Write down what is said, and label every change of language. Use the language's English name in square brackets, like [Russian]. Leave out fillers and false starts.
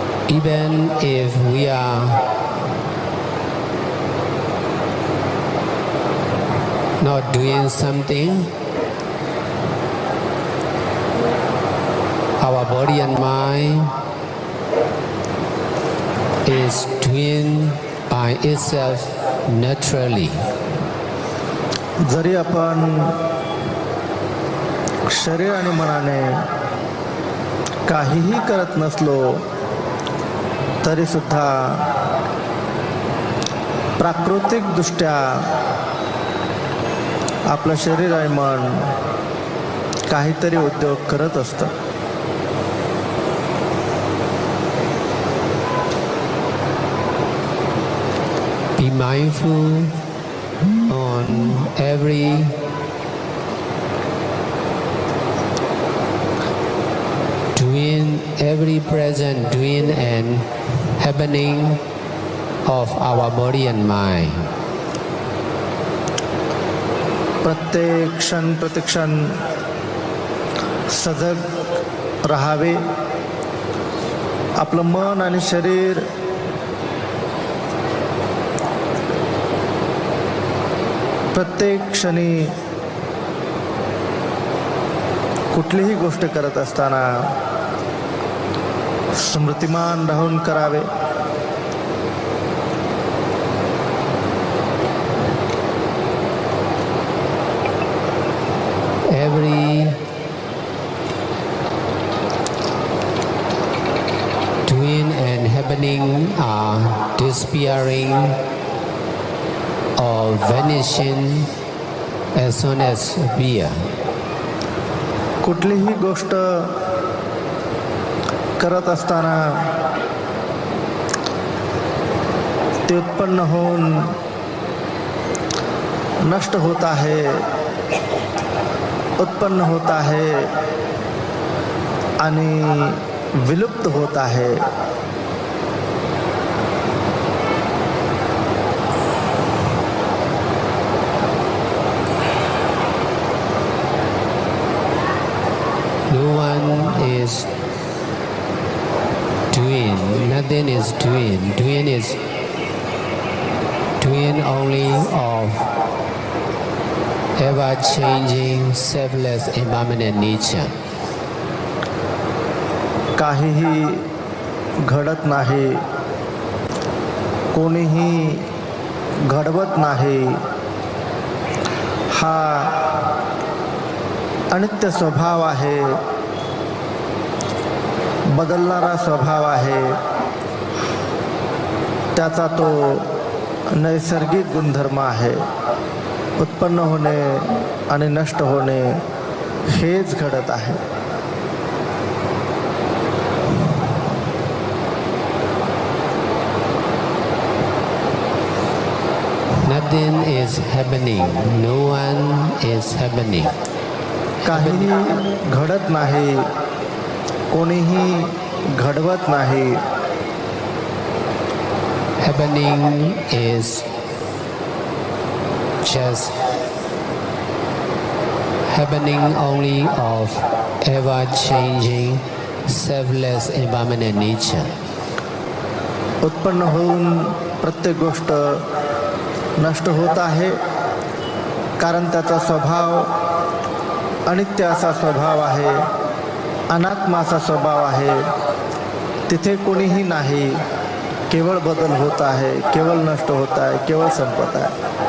[English] Even if we are not doing something, our body and mind is doing by itself naturally. [Marathi] जरी आपण शरीर आणि मनाने काहीही करत नसलो तरी सुद्धा प्राकृतिकदृष्ट्या आपलं शरीर आणि मन काहीतरी उद्योग करत असतं. [English] Be mindful on every doing, every present doing and happening of our body and mind. [Marathi] प्रत्येक क्षण प्रतिक्षण सजग राहावे. आपलं मन आणि शरीर प्रत्येक क्षणी कुठलीही गोष्ट करत असताना स्मृतिमान राहून करावे. [English] Every doing and happening are disappearing or vanishing as soon as appear. [Marathi] कुठलीही गोष्ट करत असताना ते उत्पन्न होऊन नष्ट होत आहे, उत्पन्न होत आहे आणि विलुप्त होत आहे. [English] No one is doing, nothing is doing. Doing is doing only of ever-changing, selfless, impermanent nature. [Marathi] काहीही घडत नाही, कोणीही घडवत नाही. हा अनित्य स्वभाव आहे, बदलणारा स्वभाव आहे. त्याचा तो नैसर्गिक गुणधर्म आहे. उत्पन्न होणे आणि नष्ट होणे हेच घडत आहे. [English] Nothing is happening. No one is happening. [Marathi] काहीही घडत नाही, कोणीही घडवत नाही. [English] Happening is just happening only of ever-changing, selfless, impermanent nature. [Marathi] उत्पन्न होऊन प्रत्येक गोष्ट नष्ट होत आहे, कारण त्याचा स्वभाव अनित्य असा स्वभाव आहे, अनात्मा असा स्वभाव आहे. तिथे कोणीही नाही, केवळ बदल होत आहे, केवळ नष्ट होत आहे, केवळ संपत आहे.